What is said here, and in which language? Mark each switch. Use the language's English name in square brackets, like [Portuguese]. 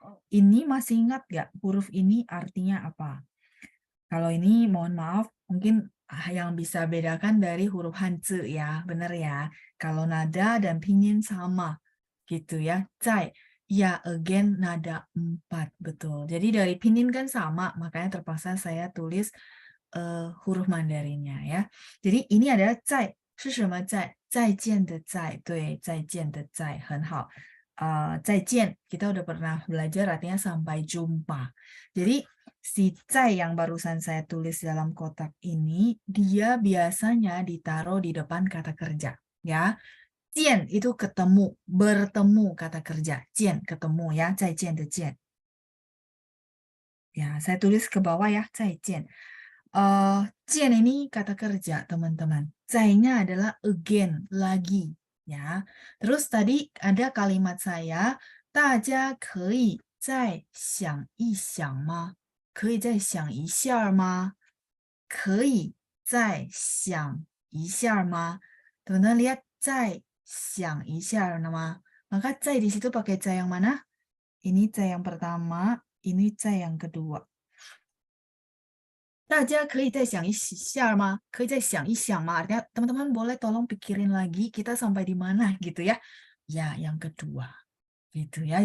[Indonesian] Ini masih ingat nggak huruf ini artinya apa? Kalau ini mohon maaf, mungkin yang bisa bedakan dari huruf Hanzi ya, benar ya. Kalau nada dan pinyin sama, gitu ya. Zai, ya again nada 4, betul. Jadi dari pinyin kan sama, makanya terpaksa saya tulis huruf Mandarinnya ya. Jadi ini adalah zai, [Chinese] 是什么在？再见的再，对，再见的再，很好。再见, [Indonesian] kita udah pernah belajar artinya sampai jumpa. Jadi si zai yang barusan saya tulis dalam kotak ini, dia biasanya ditaruh di depan kata kerja. Ya, jian itu ketemu, bertemu kata kerja. Jian ketemu ya, [Chinese] 再见的见. [Indonesian] Ya, saya tulis ke bawah ya, 再见. Jian ini kata kerja, teman-teman. Zai-nya adalah again, lagi. Ya. Terus tadi ada kalimat saya, [Chinese] 大家可以再想一想吗？可以再想一下吗？可以再想一下吗？ [Indonesian] Teman-teman lihat [Chinese] 再想一下吗？ [Indonesian] Maka 在 di situ pakai 在 yang mana? Ini 在 yang pertama, ini 在 yang kedua. [Chinese] 大家可以再想一下吗？可以再想一想吗？ [Indonesian] Artinya teman-teman boleh tolong pikirin lagi kita sampai di mana gitu ya. Ya, yang kedua. Gitu ya.